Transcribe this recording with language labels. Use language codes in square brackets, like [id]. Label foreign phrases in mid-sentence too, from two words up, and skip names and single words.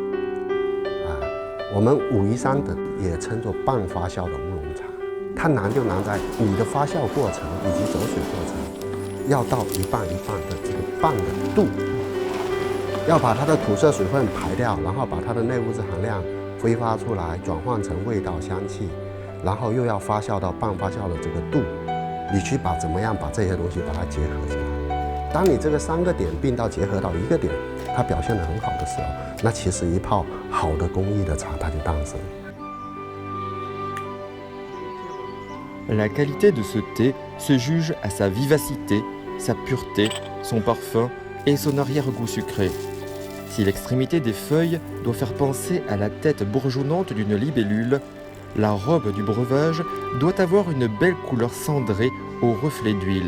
[zh] 我们武夷山的也称作半发酵的乌龙茶，它难就难在你的发酵过程以及走水过程，要到一半一半的这个半的度，要把它的土色水分排掉，然后把它的内物质含量 挥发出来，转换成味道、香气，然后又要发酵到半发酵的这个度，你去怎么样把这些东西把它结合起来。当你这个3个点并到结合到1个点，它表现得很好的时候，那其实一泡好的工艺的茶它就诞生。 [fr] La qualité de ce thé se juge à sa vivacité, sa pureté, son parfum et son arrière-goût sucré. Si l'extrémité des feuilles doit faire penser à la tête bourgeonnante d'une libellule, la robe du breuvage doit avoir une belle couleur cendrée au reflet d'huile.